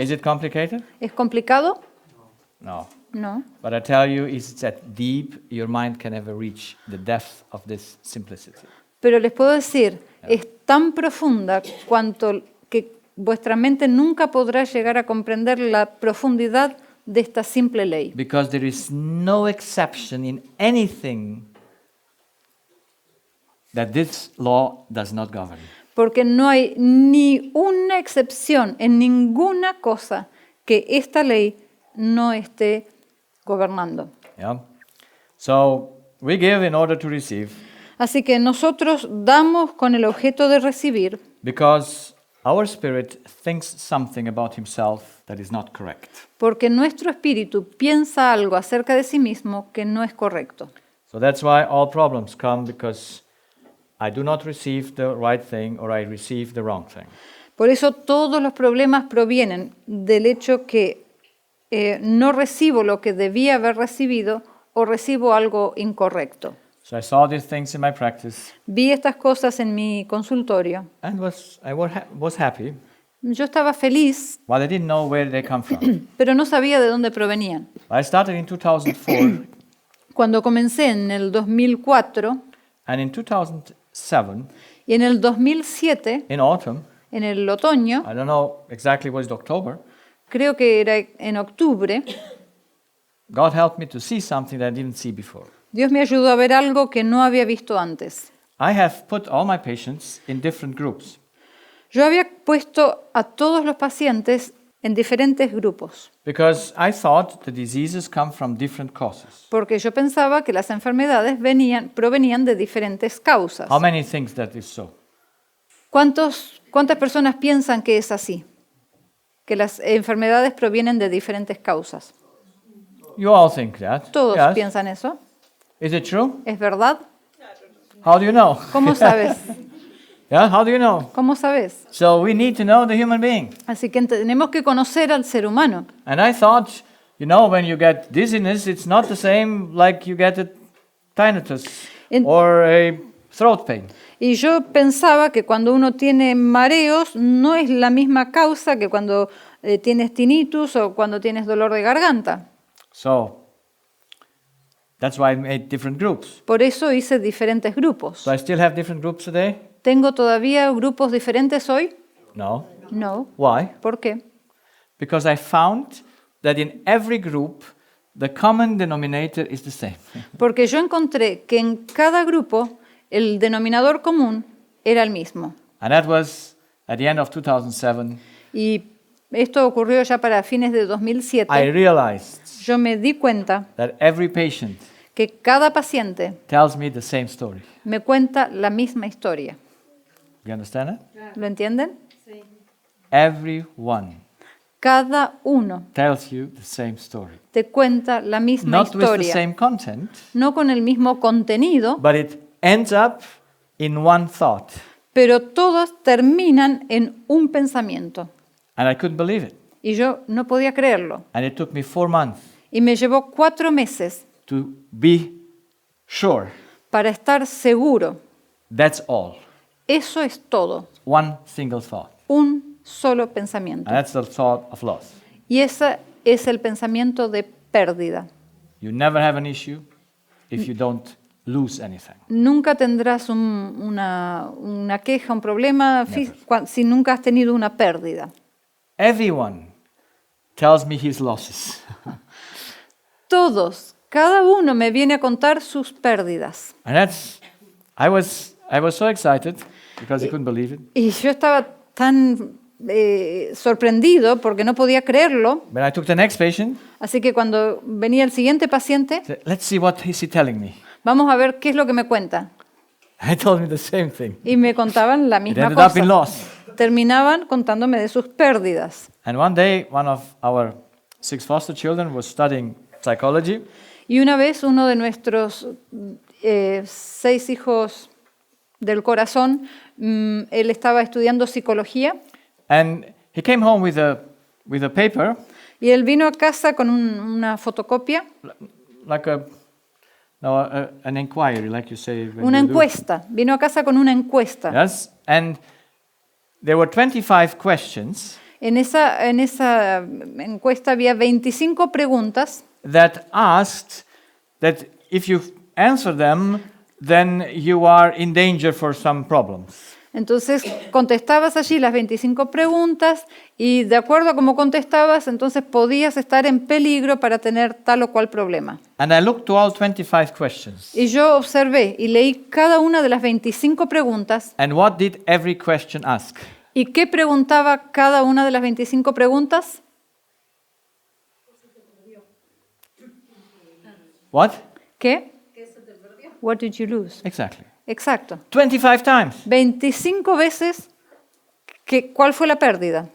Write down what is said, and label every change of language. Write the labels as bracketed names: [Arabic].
[English] Is it complicated? [Spanish] ¿Es complicado? [English] No. [Spanish] No. [English] But I tell you, it's that deep your mind can ever reach the depth of this simplicity. [Spanish] Pero les puedo decir, es tan profunda cuanto que vuestra mente nunca podrá llegar a comprender la profundidad de esta simple ley. [English] Because there is no exception in anything that this law does not govern. [Spanish] Porque no hay ni una excepción en ninguna cosa que esta ley no esté gobernando. [English] Yeah? [Spanish] So we give in order to receive [English] Así que nosotros damos con el objeto de recibir [Spanish] because our spirit thinks something about himself that is not correct. [English] porque nuestro espíritu piensa algo acerca de sí mismo que no es correcto. [Spanish] So that's why all problems come because I do not receive the right thing or I receive the wrong thing. [English] Por eso todos los problemas provienen del hecho que no recibo lo que debía haber recibido o recibo algo incorrecto. [Spanish] So I saw these things in my practice [English] Vi estas cosas en mi consultorio. [Spanish] and was happy, [English] Yo estaba feliz, [Spanish] but I didn't know where they come from. [English] pero no sabía de dónde provenían. [Spanish] I started in 2004 [English] Cuando comencé en el 2004 [Spanish] and in 2007, [English] y en el 2007, [Spanish] in autumn, [English] en el otoño, [Spanish] I don't know exactly was it October, [English] creo que era en octubre, [Spanish] God helped me to see something that I didn't see before. [English] Dios me ayudó a ver algo que no había visto antes. [Spanish] I have put all my patients in different groups [English] Yo había puesto a todos los pacientes en diferentes grupos, [Spanish] because I thought the diseases come from different causes. [English] porque yo pensaba que las enfermedades provenían de diferentes causas. [Spanish] How many think that is so? [English] ¿Cuántas personas piensan que es así? Que las enfermedades provienen de diferentes causas. [Spanish] You all think that. [English] Todos [Spanish] Yes. [English] piensan eso. [Spanish] Is it true? [English] ¿Es verdad? [Spanish] How do you know? [English] ¿Cómo sabes? [Spanish] Yeah, how do you know? [English] ¿Cómo sabes? [Spanish] So we need to know the human being. [English] Así que tenemos que conocer al ser humano. [Spanish] And I thought, when you get dizziness, it's not the same like you get a tinnitus In- [English] or a throat pain. [Spanish] Y yo pensaba que cuando uno tiene mareos no es la misma causa que cuando tienes tinnitus o cuando tienes dolor de garganta. [English] So that's why I made different groups. [Spanish] Por eso hice diferentes grupos. [English] So I still have different groups today? [Spanish] ¿Tengo todavía grupos diferentes hoy? [English] No. [Spanish] No. [English] Why? [Spanish] ¿Por qué? [English] Because I found that in every group, the common denominator is the same. [Spanish] Porque yo encontré que en cada grupo el denominador común era el mismo. [English] And that was at the end of 2007. [Spanish] Y esto ocurrió ya para fines de 2007. [English] I realized [Spanish] Yo me di cuenta [English] that every patient [Spanish] que cada paciente [English] tells me the same story. [Spanish] me cuenta la misma historia. [English] You understand it? [Spanish] ¿Lo entienden? [English] Everyone [Spanish] Cada uno [English] tells you the same story. [Spanish] te cuenta la misma [English] Not with the [Spanish] historia, [English] same content, [Spanish] no con el mismo contenido, [English] but it ends up in one thought. [Spanish] pero todos terminan en un pensamiento. [English] And I couldn't believe it. [Spanish] Y yo no podía creerlo. [English] And it took me 4 months [Spanish] Y me llevó 4 meses [English] to be sure [Spanish] para estar seguro. [English] that's all. [Spanish] Eso es todo. [English] One single thought. [Spanish] Un solo pensamiento. [English] And that's the thought of loss. [Spanish] Y ese es el pensamiento de pérdida. [English] You never have an issue if you don't lose anything. [Spanish] Nunca tendrás una queja, un problema si nunca has tenido una pérdida. [English] Everyone tells me his losses. [Spanish] Todos, cada uno me viene a contar sus pérdidas. [English] And that's, I was so excited because I couldn't believe it. [Spanish] Y yo estaba tan sorprendido porque no podía creerlo. [English] When I took the next patient, [Spanish] Así que cuando venía el siguiente paciente, [English] I said, let's see what is he telling me. [Spanish] vamos a ver qué es lo que me cuenta. [English] He told me the same thing. [Spanish] Y me contaban la [English] It [Spanish] misma [English] ended up in [Spanish] cosa. [English] loss. [Spanish] Terminaban contándome de sus pérdidas. [English] And one day, one of our 6 foster children was studying psychology. [Spanish] Y una vez uno de nuestros 6 hijos del corazón, él estaba estudiando psicología. [English] And he came home with a paper, [Spanish] Y él vino a casa con una fotocopia, [English] like an inquiry, like you say. when [Spanish] una [English] you do. [Spanish] encuesta. Vino a casa con una encuesta. [English] Yes, and there were 25 questions [Spanish] En esa encuesta había 25 preguntas [English] that asked that if you answer them, then you are in danger for some problems. [Spanish] Entonces contestabas allí las 25 preguntas y de acuerdo a cómo contestabas, entonces podías estar en peligro para tener tal o cual problema. [English] And I looked to all 25 questions. [Spanish] Y yo observé y leí cada una de las 25 preguntas. [English] And what did every question ask? [Spanish] ¿Y qué preguntaba cada una de las 25 preguntas? [English] What? [Spanish] ¿Qué? [English] What did you lose? Exactly. [Spanish] Exacto. [English] 25 times. [Spanish] 25 veces, ¿cuál fue la pérdida?